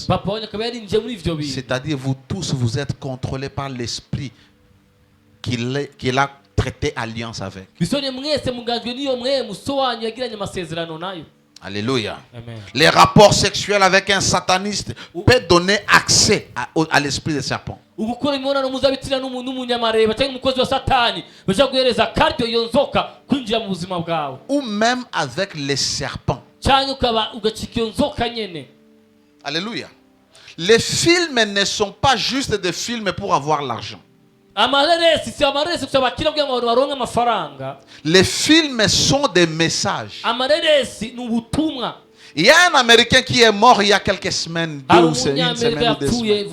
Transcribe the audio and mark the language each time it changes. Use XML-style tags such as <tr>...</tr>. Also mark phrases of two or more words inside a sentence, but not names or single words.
<fr>C'est-à-dire vous tous, vous êtes contrôlés par l'esprit qu'il a traité alliance avec. Alléluia. Amen. Les rapports sexuels avec un sataniste peuvent donner accès à l'esprit des serpents.</fr> <rn>Ugukora imibonano mpuzabitsina n'umunyamareba cyangwa umukozi wa satani bashaka guhereza karyo iyo nzoka kwinjira mu buzima bwawe.</rn> <fr>Ou même avec les serpents.</fr> <rn>Cyangwa ukaba ugacika iyo nzoka nyene.</rn> <fr>Alléluia. Les films ne sont pas juste des films pour avoir l'argent. Les films sont des messages. Il y a un Américain qui est mort il y a quelques semaines, une semaine ou 2 semaines.</fr>